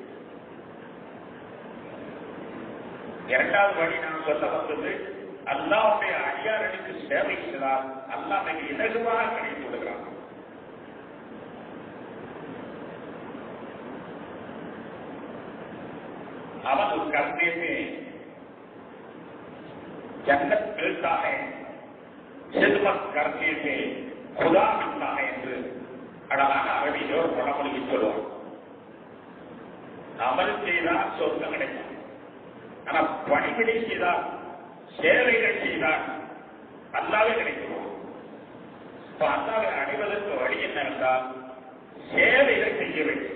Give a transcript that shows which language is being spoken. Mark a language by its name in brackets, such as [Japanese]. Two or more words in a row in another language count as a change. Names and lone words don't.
[Tamil] இரண்டாவது வழி நான் சொல்ல வந்தது, அல்லாஹ்வுடைய அடியார்களுக்கு சேவை செய்தால் அல்லாஹ் மிக இலகுவாக கிடைத்து விடுகிறான். அவன் [Urdu] उस करने में जन्नत मिलता है, खिदमत करने में खुदा मिलता है [Tamil] என்று அழகான அரபியிலே ஒரு பழமொழி சொல்லுவார். அமல் செய்தால் சொர்க்கம் கிடைக்கும், ஆனால் பணிவிடை செய்தால், சேவைகள் செய்தால் அல்லாவே கிடைக்கும். அல்லாவை அடைவதற்கு வழி என்னவென்றால் சேவைகள் செய்ய வேண்டும்.